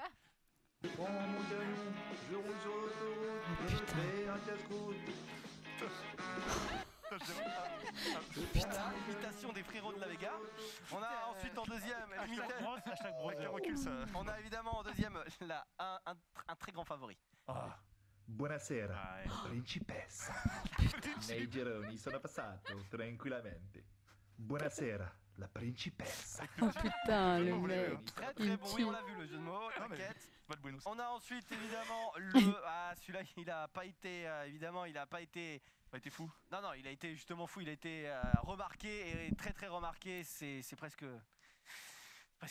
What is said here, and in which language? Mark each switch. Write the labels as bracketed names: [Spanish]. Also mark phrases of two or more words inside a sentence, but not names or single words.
[French] Prends mon camion, je roule sur l'autoroute, je fais un casse-croûte. Voilà, imitation des frérots de la Vega. On a ensuite en deuxième Hashtag brother. Avec le recul, ça. on a évidemment en deuxième un très grand favori. Ah. [Italian] Buonasera, [French] Ah, ouais. [Italian] principessa. Nei gironi sono passato tranquillamente. Buonasera, la principessa. [French] Oh putain, le mec. Très Il très me bon, oui, tue. on l'a vu le jeu de mots, Non, mais- t'inquiète. Pas de Buenos. On a ensuite évidemment le. Ah, celui-là, il a pas été. Évidemment, il a pas été. Pas été fou. Non, non, il a été justement fou, il a été remarqué et très très remarqué. C'est presque. Presque un classique.